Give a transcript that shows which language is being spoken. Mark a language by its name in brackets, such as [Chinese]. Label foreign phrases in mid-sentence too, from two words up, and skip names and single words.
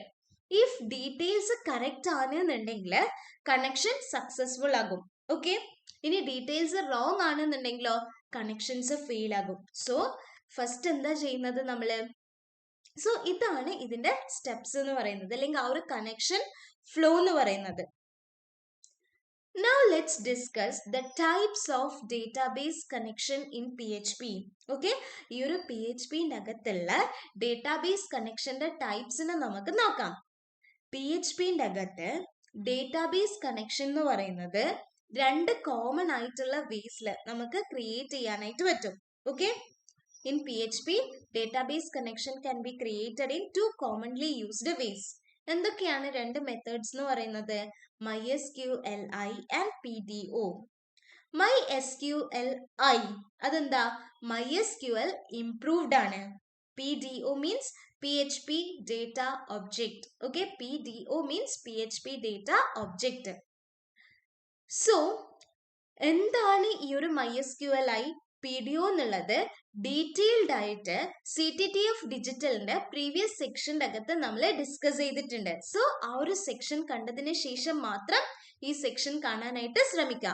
[English] if details correct [Malayalam] ആണെന്നുണ്ടെങ്കിൽ [English] connection successful [Malayalam] ആകും. ഓക്കെ, ഇനി [English] details wrong [Malayalam] ആണെന്നുണ്ടെങ്കിലോ [English] connections fail [Malayalam] ആകും. [English] so first [Malayalam] എന്താ ചെയ്യുന്നത് നമ്മള്? സോ ഇതാണ് ഇതിന്റെ സ്റ്റെപ്സ് എന്ന് പറയുന്നത്, അല്ലെങ്കിൽ ആ ഒരു [English] connection flow [Malayalam] എന്ന് പറയുന്നത്. [English] Now let's discuss the types of database connection in PHP. [Malayalam] Okay, ഈ ഒരു PHPന്റെ അകത്തുള്ള ഡേറ്റാബേസ് കണക്ഷന്റെ ടൈപ്സിനെ നമുക്ക് നോക്കാം. PHPന്റെ അകത്ത് [English] database connection [Malayalam] എന്ന് പറയുന്നത് രണ്ട് കോമൺ ആയിട്ടുള്ള വേസിൽ നമുക്ക് ക്രിയേറ്റ് ചെയ്യാനായിട്ട് പറ്റും. [English] Okay, in PHP database connection can be created in two commonly used ways. [Malayalam] എന്തൊക്കെയാണ് രണ്ട് മെത്തേഡ്സ് എന്ന് പറയുന്നത്? MySQLi ആൻഡ് PDO. MySQLi അതെന്താ? MySQL ഇംപ്രൂവ്ഡ് ആണ്. [English] PDO means PHP data object. Okay, PDO means PHP data object. [Malayalam] So എന്താണ് ഈ ഒരു MySQLi PDO എന്നുള്ളത് ഡീറ്റെയിൽഡ് ആയിട്ട് CTTF ഡിജിറ്റലിന്റെ പ്രീവിയസ് സെക്ഷന്റെ അകത്ത് നമ്മൾ ഡിസ്കസ് ചെയ്തിട്ടുണ്ട്. സോ ആ ഒരു സെക്ഷൻ കണ്ടതിന് ശേഷം മാത്രം ഈ സെക്ഷൻ കാണാനായിട്ട് ശ്രമിക്കാം.